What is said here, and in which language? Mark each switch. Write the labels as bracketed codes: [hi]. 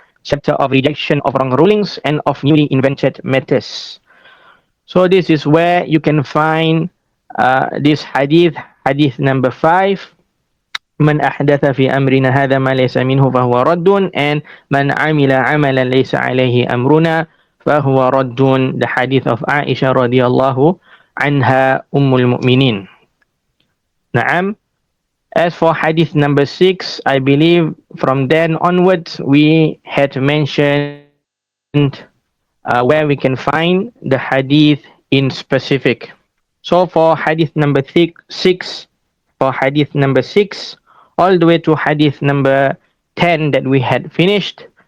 [en] Chapter of rejection of wrong rulings and of newly invented matters. So this is where you can find this hadith, hadith number 5. [ar] من أحدث في أمرنا هذا ما ليس منه فهو رد, and من عمل عملا ليس عليه أمرنا فهو رد, [en] the hadith of Aisha radhiyallahu anha ummul mu'minin. [ar] Naam. [en] As for hadith number 6, I believe from then onwards we had mentioned where we can find the hadith in specific. So for hadith number 6, for hadith number 6, all the way to hadith number 10 that we had finished